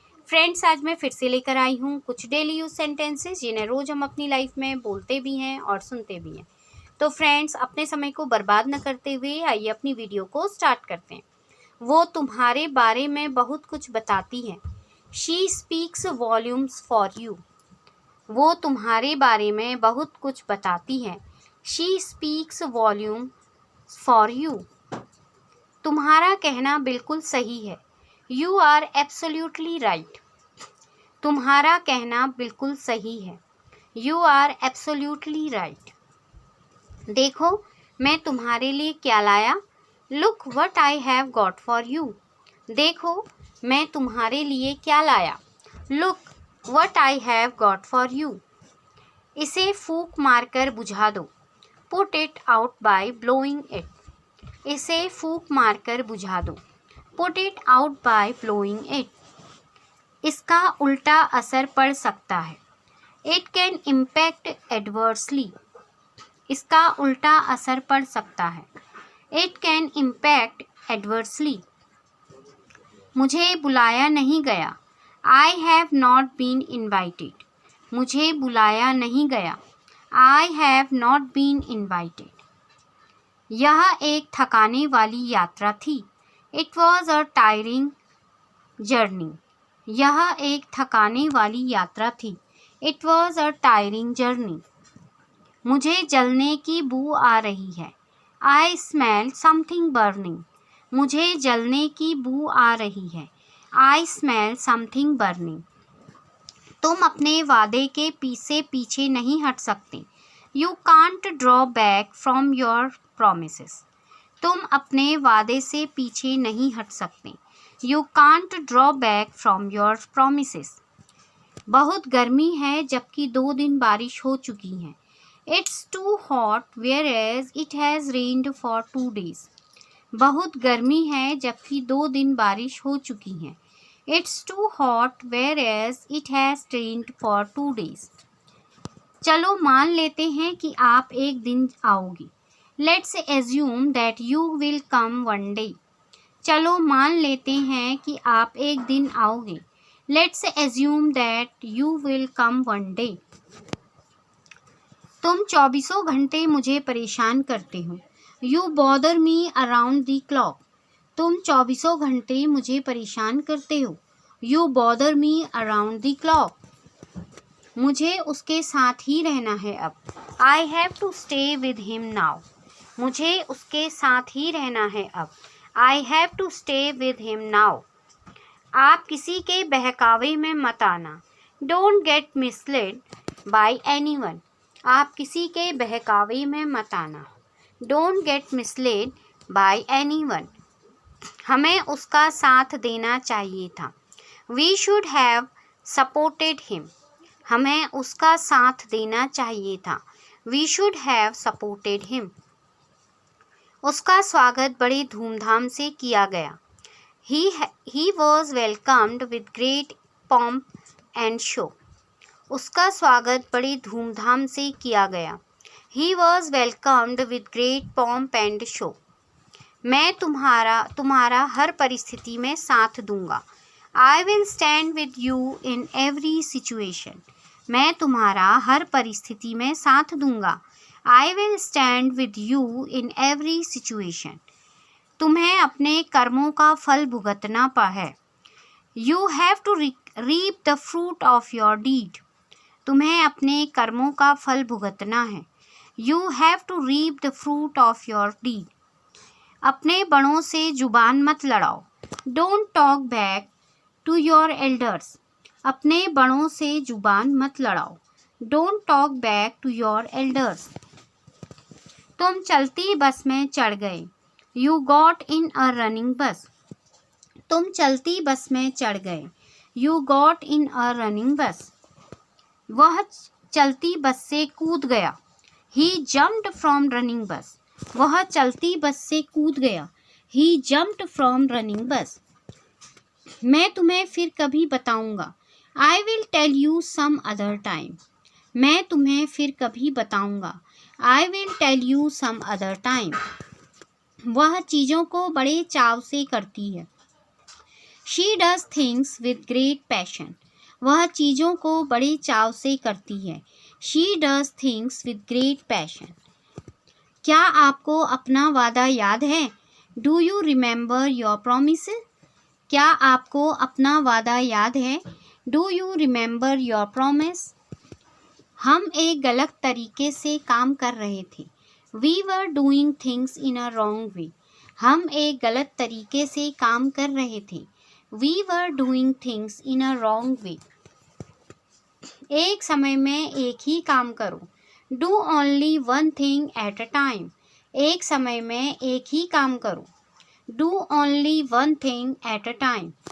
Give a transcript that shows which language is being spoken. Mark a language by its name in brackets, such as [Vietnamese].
[Hindi] Friends, आज मैं फिर से लेकर आई हूं कुछ डेली यूज सेंटेंसेस जिन्हें रोज़ हम अपनी लाइफ में बोलते भी हैं और सुनते भी हैं। तो फ्रेंड्स, अपने समय को बर्बाद न करते हुए आइए अपनी वीडियो को स्टार्ट करते हैं। वो तुम्हारे बारे में बहुत कुछ बताती है। [English] She speaks volumes for you. [Hindi] वो तुम्हारे बारे में बहुत कुछ बताती है। [English] She speaks volume for you. [Hindi] तुम्हारा कहना बिल्कुल सही है। [English] You are absolutely right. [Hindi] तुम्हारा कहना बिल्कुल सही है। [English] You are absolutely right. [Hindi] देखो, मैं तुम्हारे लिए क्या लाया। [English] Look what I have got for you. [Hindi] देखो, मैं तुम्हारे लिए क्या लाया। [English] Look what I have got for you. [Hindi] इसे फूंक मारकर बुझा दो। [English] Put it out by blowing it. [Hindi] इसे फूंक मारकर बुझा दो। [English] Put it out by blowing it. [Hindi] इसका उल्टा असर पड़ सकता है। [English] It can impact adversely. [Hindi] इसका उल्टा असर पड़ सकता है। [English] It can impact adversely. [Hindi] मुझे बुलाया नहीं गया। [English] I have not been invited. [Hindi] मुझे बुलाया नहीं गया। [English] I have not been invited. [Hindi] यह एक थकाने वाली यात्रा थी। [English] It was a tiring journey. [Hindi] यह एक थकाने वाली यात्रा थी। [English] It was a tiring journey. [Hindi] मुझे जलने की बू आ रही है। [English] I smell something burning. [Hindi] मुझे जलने की बू आ रही है। [English] I smell something burning. [Hindi] तुम अपने वादे के पीछे नहीं हट सकते। [English] You can't draw back from your promises. [Hindi] तुम अपने वादे से पीछे नहीं हट सकते। [English] You can't draw back from your promises. [Hindi] बहुत गर्मी है जबकि 2 दिन बारिश हो चुकी है। [English] It's too hot whereas it has rained for 2 days. [Hindi] बहुत गर्मी है जबकि 2 दिन बारिश हो चुकी है। [English] It's too hot whereas it has rained for 2 days. [Hindi] चलो मान लेते हैं कि आप एक दिन आओगे। [English] Let's assume that you will come one day. [Hindi] चलो मान लेते हैं कि आप एक दिन आओगे। [English] Let's assume that you will come one day. [Hindi] तुम 24 घंटे मुझे परेशान करते हो। [English] You bother me around the clock. [Hindi] तुम 24 घंटे मुझे परेशान करते हो। [English] You bother me around the clock. [Hindi] मुझे उसके साथ ही रहना है अब। [English] I have to stay with him now. [Hindi] मुझे उसके साथ ही रहना है अब। [English] I have to stay with him now. [Hindi] आप किसी के बहकावे में मत आना। [English] Don't get misled by anyone. [Hindi] आप किसी के बहकावे में मत आना। [English] Don't get misled by anyone. [Hindi] हमें उसका साथ देना चाहिए था। [English] We should have supported him. [Hindi] हमें उसका साथ देना चाहिए था। [English] We should have supported him. [Hindi] उसका स्वागत बड़े धूमधाम से किया गया। [English] He was welcomed with great pomp and show. [Hindi] उसका स्वागत बड़े धूमधाम से किया गया। [English] He was welcomed with great pomp and show. [Hindi] मैं तुम्हारा हर परिस्थिति में साथ दूंगा। [English] I will stand with you in every situation. [Hindi] मैं तुम्हारा हर परिस्थिति में साथ दूंगा। [English] I will stand with you in every situation. [Hindi] तुम्हें अपने कर्मों का फल भुगतना है। [English] You have to reap the fruit of your deed. [Hindi] तुम्हें अपने कर्मों का फल भुगतना है। [English] You have to reap the fruit of your deed. [Hindi] अपने बड़ों से जुबान मत लड़ाओ। [English] Don't talk back to your elders. [Hindi] अपने बड़ों से जुबान मत लड़ाओ। [English] Don't talk back to your elders. [Hindi] तुम चलती बस में चढ़ गए। [English] You got in a running bus. [Hindi] तुम चलती बस में चढ़ गए। [English] You got in a running bus. [Hindi] वह चलती बस से कूद गया। [English] He jumped from running bus. [Hindi] वह चलती बस से कूद गया। [English] He jumped from running bus. [Hindi] मैं तुम्हें फिर कभी बताऊंगा। [English] I will tell you some other time. [Hindi] मैं तुम्हें फिर कभी बताऊंगा। [English] I will tell you some other time. [Hindi] वह चीज़ों को बड़े चाव से करती है. [English] She does things with great passion. [Hindi] वह चीज़ों को बड़े चाव से करती है. [English] She does things with great passion. [Hindi] क्या आपको अपना वादा याद है? [English] Do you remember your promises? [Hindi] क्या आपको अपना वादा याद है? [English] Do you remember your promise? [Hindi] हम एक गलत तरीके से काम कर रहे थे. [English] We were doing things in a wrong way. [Hindi] हम एक गलत तरीके से काम कर रहे थे. [English] We were doing things in a wrong way. [Hindi] एक समय में एक ही काम करो. [English] Do only one thing at a time. [Hindi] एक समय में एक ही काम करो. [English] Do only one thing at a time.